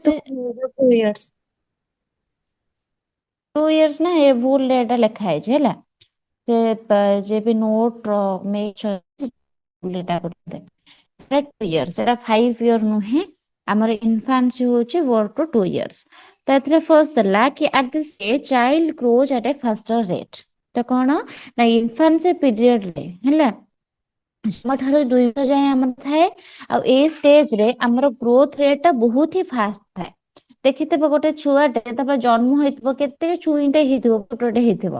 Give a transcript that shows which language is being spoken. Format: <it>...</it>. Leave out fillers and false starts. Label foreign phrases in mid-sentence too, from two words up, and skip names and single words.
<en>ଇୟର୍ସ ଟୁ 2 years।</en> <or>2 years ନା ଏ ଭୁଲ ରେ ଏଟା ଲେଖା ହେଇଛି ହେଲା। ସେ ଯେ ବି ନୋଟ ନେଇଛନ୍ତି 2 years, ସେଟା 5 year ନୁହେଁ। ଆମର ଇନଫାନ୍ସି ହଉଛି</or> <en>1 to 2 years।</en> <or>ତ ଏଥିରେ</or> <en>ଫାର୍ଷ୍ଟ</en> <or>ଦେଲା କି</or> <en>at this age child grows at a faster rate.</en> <or>ତ କଣ ନା</or> <en>infancy period</en> <or>ରେ ହେଲା ଜନ୍ମ ଠାରୁ 2 ବର୍ଷ ଯାଏଁ ଆମର ଥାଏ। ଆଉ ଏଇ ଷ୍ଟେଜ ରେ ଆମର</or> <en>growth rate</en> <or>ଟା ବହୁତ ହି ଫାଷ୍ଟ ଥାଏ। ଦେଖିଥିବ ଗୋଟେ ଛୁଆଟେ ତାପରେ ଜନ୍ମ ହେଇଥିବ କେତେ ଛୁଇଁଟେ ହେଇଥିବ ଛୋଟଟେ ହେଇଥିବ।</or>